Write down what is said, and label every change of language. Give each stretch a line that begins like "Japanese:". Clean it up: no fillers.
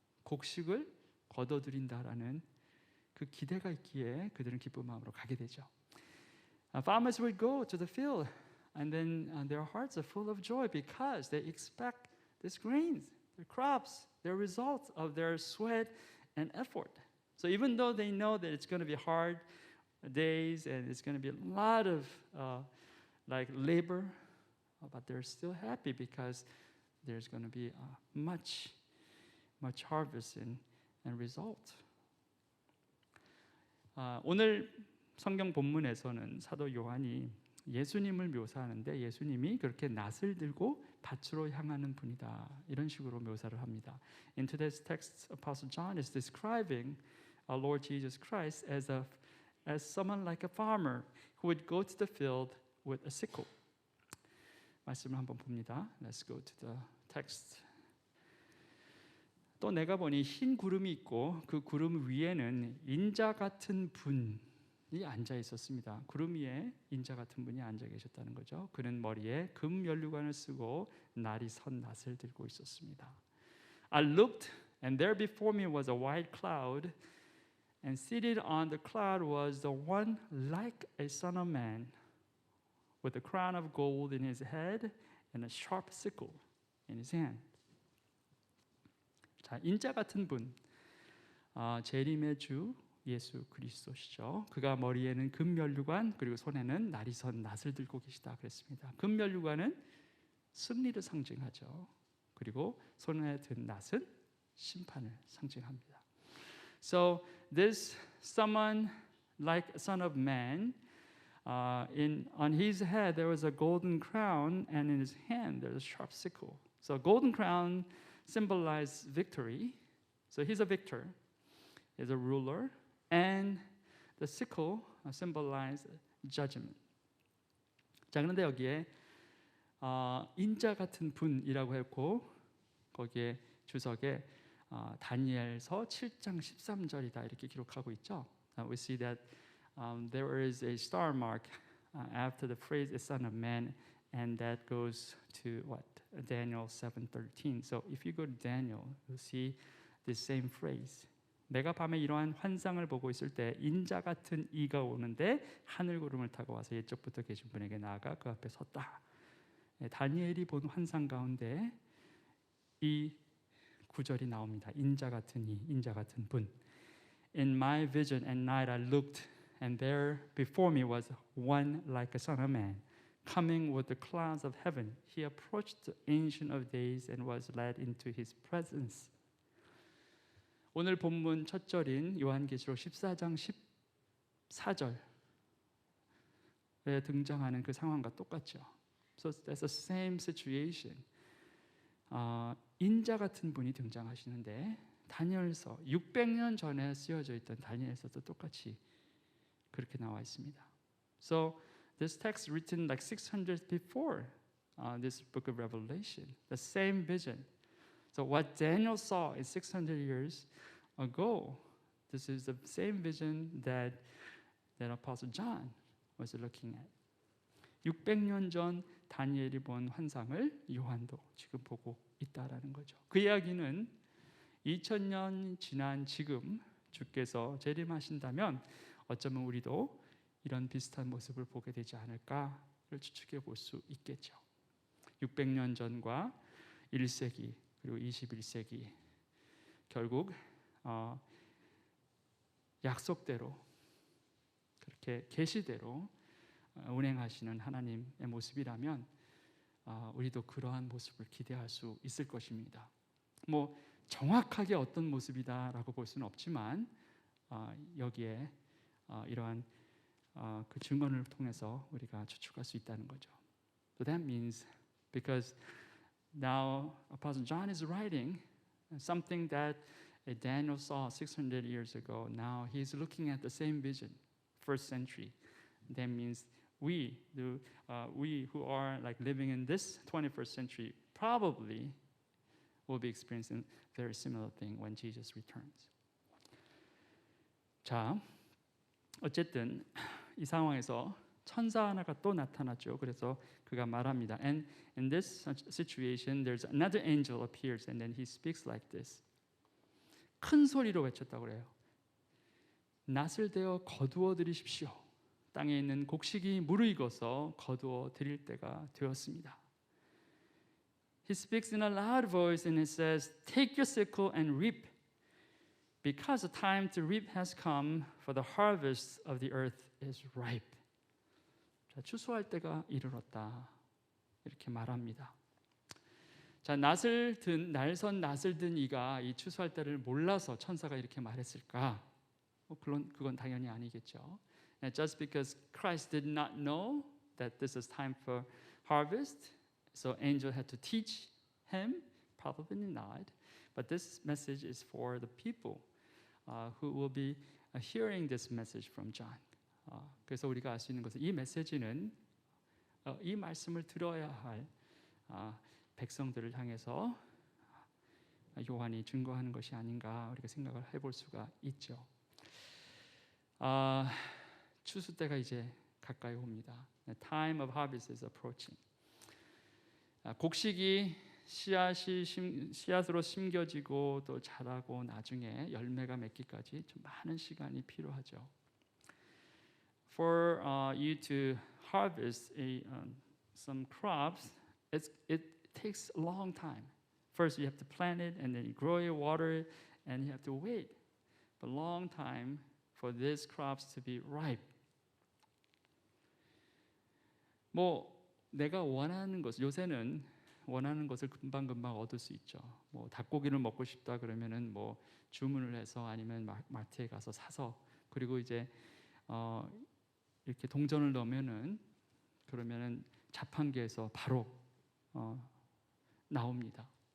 Korean: 곡식을 거둬들인다라는 그 기대가 있기에 그들은 기쁜 마음으로 가게 되죠.
English: Farmers would go to the field and then their hearts are full of joy because they expect these grains, their crops, their results of their sweat and effort. So even though they know that it's going to be hard days and it's going to be a lot of like labor, but they're still happy because there's going to be much harvest and result.
Korean: 오늘 성경 본문에서는 사도 요한이 예수님을 묘사하는데 예수님이 그렇게 낫을 들고 밭으로 향하는 분이다 이런 식으로 묘사를 합니다.
English: In today's text, Apostle John is describing our Lord Jesus Christ as someone like a farmer who would go to the field with a sickle.
Korean: 말씀을 한번 봅니다.
English: Let's go to the text.
Korean: 또 내가 보니 흰 구름이 있고 그 구름 위에는 인자 같은 분이 앉아 있었습니다. 구름 위에 인자 같은 분이 앉아 계셨다는 거죠. 그는 머리에 금 면류관을 쓰고 날이 선 낫을 들고 있었습니다.
English: I looked and there before me was a white cloud and seated on the cloud was the one like a son of man with a crown of gold in his head and a sharp sickle in his hand.
Korean: 자, 인자 같은 분, 재림의 주 예수 그리스도시죠. 그가 머리에는 금면류관 그리고 손에는 날이 선 낫을 들고 계시다 그랬습니다. 금면류관은 승리를 상징하죠. 그리고 손에 든 낫은 심판을 상징합니다.
English: So this someone like son of man, on his head there was a golden crown, and in his hand there was a sharp sickle. So golden crown symbolizes victory. So he's a victor. He's a ruler. And the sickle symbolizes judgment.
Korean: 자, 그런데 여기에 인자 같은 분이라고 했고 거기에 주석에 다니엘서 7장 13절이다 이렇게 기록하고 있죠.
English: We see that there is a star mark after the phrase "a son of man," and that goes to what? Daniel 7:13. So if you go to Daniel, you'll see this same phrase.
Korean: 내가 밤에 이러한 환상을 보고 있을 때 인자 같은 이가 오는데 하늘 구름을 타고 와서 옛적부터 계신 분에게 나아가 그 앞에 섰다. 다니엘이 본 환상 가운데 이 구절이 나옵니다. 인자 같은 이, 인자 같은 분.
English: In my vision at night I looked, and there before me was one like a son of man, coming with the clouds of heaven. He approached the Ancient of Days and was led into his presence.
Korean: 오늘 본문 첫 절인 요한계시록 14장 14절에 등장하는 그 상황과 똑같죠.
English: So that's the same situation.
Korean: 인자 같은 분이 등장하시는데 다니엘서 600년 전에 쓰여져 있던 다니엘서도 똑같이 그렇게 나와 있습니다.
English: So this text written like 600 before this book of Revelation, the same vision. So what Daniel saw in 600 years ago, this is the same vision that Apostle John was looking at.
Korean: 600년 전 다니엘이 본 환상을 요한도 지금 보고 있다라는 거죠. 그 이야기는 2000년 지난 지금 주께서 재림하신다면 어쩌면 우리도 이런 비슷한 모습을 보게 되지 않을까를 추측해 볼 수 있겠죠. 600년 전과 1세기 그리고 21세기 결국 약속대로 그렇게 계시대로 운행하시는 하나님의 모습이라면 우리도 그러한 모습을 기대할 수 있을 것입니다. 뭐 정확하게 어떤 모습이다라고 볼 수는 없지만 여기에 이러한 그 증언을 통해서 우리가 추측할 수 있다는 거죠.
English: So that means because now Apostle John is writing something that Daniel saw 600 years ago. Now he's looking at the same vision, first century. That means we who are like living in this 21st century probably will be experiencing a very similar thing when Jesus returns.
Korean: 자, 어쨌든 이 상황에서 천사 하나가 또 나타났죠. 그래서 그가 말합니다.
English: And in this situation, there's another angel appears, and then he speaks like this.
Korean: 큰 소리로 외쳤다고 그래요. 낫을 대어 거두어 들이십시오. 땅에 있는 곡식이 무르익어서 거두어 드릴 때가 되었습니다.
English: He speaks in a loud voice and he says, "Take your sickle and reap, because the time to reap has come, for the harvest of the earth is ripe."
Korean: 자, 추수할 때가 이르렀다. 이렇게 말합니다. 자, 날선 낫을 든 이가 이 추수할 때를 몰라서 천사가 이렇게 말했을까? 그건 당연히 아니겠죠.
English: And just because Christ did not know that this is time for harvest, so angel had to teach him? Probably not. But this message is for the people who will be hearing this message from John.
Korean: 그래서 우리가 알 수 있는 것은 이 메시지는 이 말씀을 들어야 할 백성들을 향해서 요한이 증거하는 것이 아닌가 우리가 생각을 해볼 수가 있죠. 추수 때가 이제 가까이 옵니다.
English: The time of harvest is approaching.
Korean: 곡식이 씨앗으로 심겨지고 또 자라고 나중에 열매가 맺기까지 좀 많은 시간이 필요하죠.
English: For you to harvest some crops, it takes a long time. First, you have to plant it, and then you grow it, water it, and you have to wait a long time for these crops to be ripe.
Korean: 내가 원하는 것, 요새는 원하는 것을 금방금방 얻을 수 있죠. 닭고기를 먹고 싶다 그러면은 주문을 해서 아니면 마트에 가서 사서 그리고 이제 이렇게 동전을 넣으면은 그러면은 자판기에서 바로 나옵니다.